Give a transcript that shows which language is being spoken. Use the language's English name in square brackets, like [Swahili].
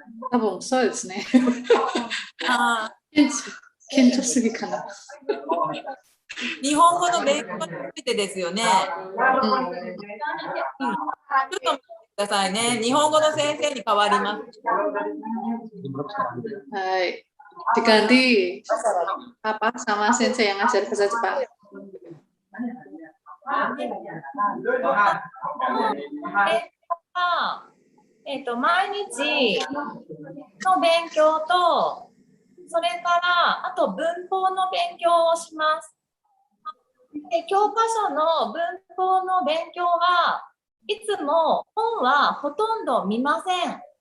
[Japanese] 多分そうですね。顕著すぎかな。日本語の勉強についてですよね。ちょっと待ってくださいね。日本語の先生に変わります。はい。 [Indonesian] Diganti sama sensei yang ngajar bahasa Jepang. [Japanese] 毎日の勉強と、それからあと文法の勉強をします。教科書の文法の勉強はいつも本はほとんど見ません。